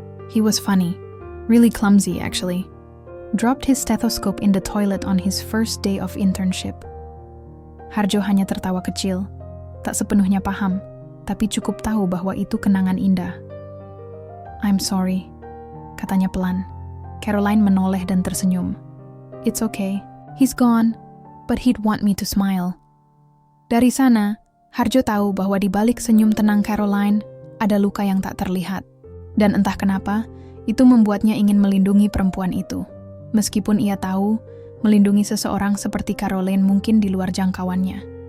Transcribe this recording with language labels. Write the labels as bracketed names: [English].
[English] He was funny, really clumsy actually. Dropped his stethoscope in the toilet on his first day of internship." [Indonesian] Harjo hanya tertawa kecil, tak sepenuhnya paham, tapi cukup tahu bahwa itu kenangan indah. [English] "I'm sorry," [Indonesian] katanya pelan. Caroline menoleh dan tersenyum. [English] It's okay. He's gone, but he'd want me to smile. [Indonesian] Dari sana, Harjo tahu bahwa di balik senyum tenang Caroline, ada luka yang tak terlihat. Dan entah kenapa, itu membuatnya ingin melindungi perempuan itu. Meskipun ia tahu, melindungi seseorang seperti Caroline mungkin di luar jangkauannya.